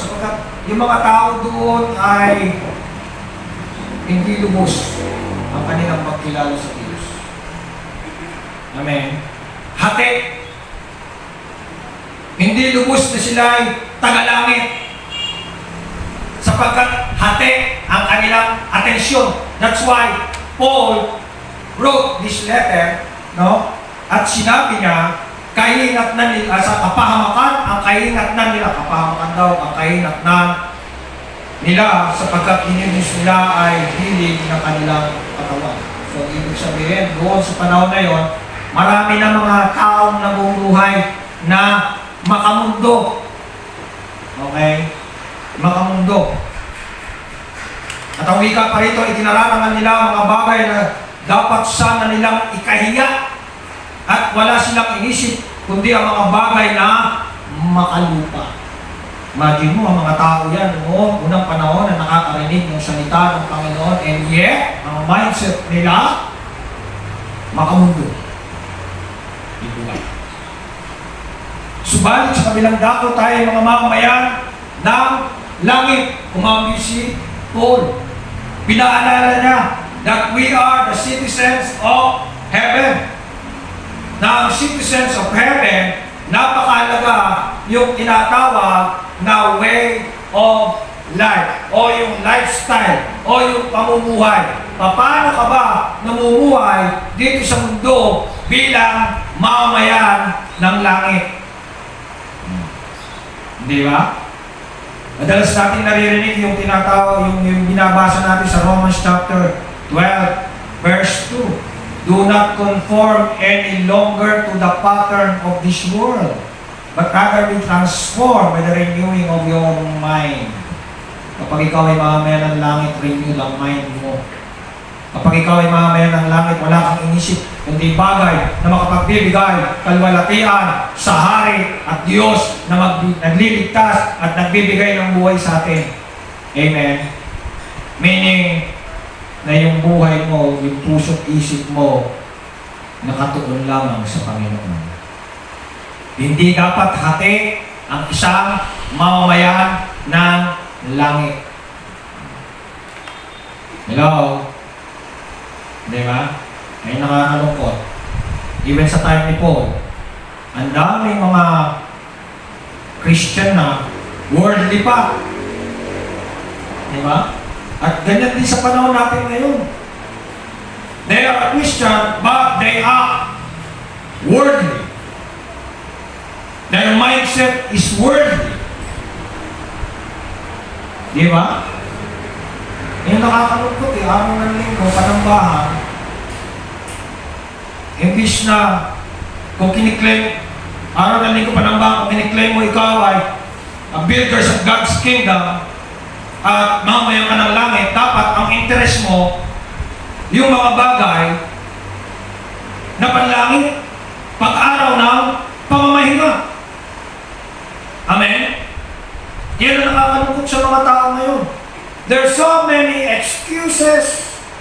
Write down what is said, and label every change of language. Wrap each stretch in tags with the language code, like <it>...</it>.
<tl>Sapagkat yung mga tao doon ay hindi lubos ang kanilang pagkilala sa Diyos. Amen. Hati. Hindi lubos na sila ay tagalangit. Sapagkat hati ang kanilang atensyon.</tl> <en>That's why Paul wrote this letter, no?</en> <tl>At sinabi niya, kahinatnan nila, sa kapahamakan, ang kahinatnan nila, kapahamakan daw, ang kahinatnan nila, sapagkat dinidiyos nila ay hilig ng kanilang katawan. So, ibig sabihin, doon sa panahon na yon, marami na mga taong nabubuhay na makamundo. Okay? Makamundo. At ang wika pa rito, itinararangan nila ang mga bagay na dapat sana nilang ikahiya at wala silang inisip kundi ang mga bagay na makalupa. Imagine mo, ang mga tao yan, no? Unang panahon na nakakarinig ng salita ng Panginoon,</tl> <en>and yet,</en> <tl>ang mindset nila, makamundo. Ito nga. Subalit sa kabilang dako tayo mga mamamayan ng langit. Kumambi si Paul. Pinaalala niya</tl> <en>that we are the citizens of heaven.</en> <tl>Na ang citizens of heaven, napakalaga yung tinatawag na</tl> <en>way of life</en> <tl>o yung lifestyle o yung pamumuhay. Paano ka ba namumuhay dito sa mundo bilang mamamayan ng langit? Di ba? Madalas natin naririnig yung tinatawag, yung binabasa natin sa Romans chapter 12, verse 2.</tl> <en>Do not conform any longer to the pattern of this world, but rather be transformed by the renewing of your mind.</en> <tl>Kapag ikaw ay mamamayan ng langit, renew ang mind mo. Kapag ikaw ay mamamayan ng langit, wala kang inisip, kundi bagay na makapagbibigay kalwalatian sa Hari at Diyos na nagliligtas at nagbibigay ng buhay sa atin. Amen. Meaning, na yung buhay mo, yung puso't isip mo, nakatuon lamang sa Panginoon. Hindi dapat hati ang isang mamamayan ng langit. Hello? Di ba? Ay nakakalungkot. Even sa time ni Paul, ang daming mga Christian na worldly pa. Di ba? At ganyan din sa panahon natin ngayon.</tl> <en>They are Christian, but they are worldly. Their mindset is worldly.</en> <tl>Di ba? Yung nakakalungkot araw ng linggo, panambahan, imbis na kung kiniklaim, araw ng linggo panambahan, kung kiniklaim mo ikaw ay</tl> <en>a builders of God's kingdom,</en> <tl>at mamamayan ka ng langit, dapat ang interest mo, yung mga bagay na panlangit, pag-araw ng pamamahinga. Amen? Yan ang nakakalungkot sa mga tao ngayon.</tl> <en>There are so many excuses.</en>